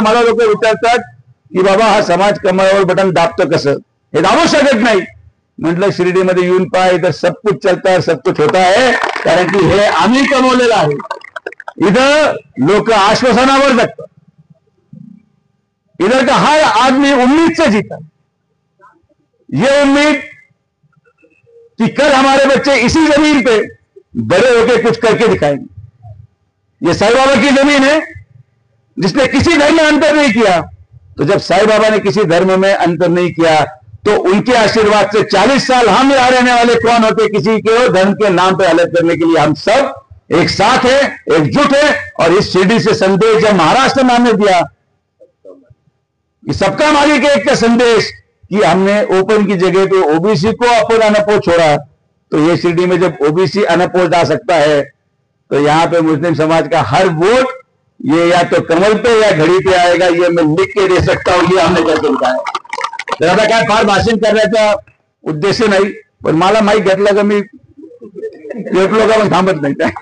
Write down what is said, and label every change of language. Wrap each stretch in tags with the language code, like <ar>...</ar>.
<mr>मला लोक विचारतात की बाबा हा समाज कमळावर बटन दाबतं कसं, हे दाबू शकत नाही. म्हटलं शिर्डीमध्ये येऊन पाय,</mr> <hi>इधर सब कुछ चलता है, सब कुछ होता है,</hi> <mr>कारण की हे आम्ही कमवलेलं आहे. इधर लोक आश्वासनावर जगतात.</mr> <hi>इधर का हर आदमी उम्मीद से जीता, ये उम्मीद कि कल हमारे बच्चे इसी जमीन पे बड़े होकर कुछ करके दिखाएंगे. ये साईं बाबा की जमीन है, जिसने किसी धर्म में अंतर नहीं किया. तो जब साईं बाबा ने किसी धर्म में अंतर नहीं किया तो उनके आशीर्वाद से 40 साल हम यहाँ रहने वाले कौन होते किसी के धर्म के नाम पे अलग करने के लिए. हम सब एक साथ है, एकजुट है. और इस शिरडी से संदेश जब महाराष्ट्र में हमने दिया कि सबका मालिक एक का संदेश, कि हमने ओपन की जगह पे ओबीसी को अपन अनअपोज छोड़ा, तो ये शिरडी में जब ओबीसी अनअपोज आ सकता है तो यहाँ पे मुस्लिम समाज का हर वोट ये या तो कमल पे या घड़ी पे आएगा. ये मैं लिख के दे सकता हूँ, ये हमने करके दिखाया.</hi> <mr>तर आता काय फार भाषण करण्याचा उद्देश नाही, पण मला माहीत घेतलं का मी भेटलो का पण थांबत नाही.</mr>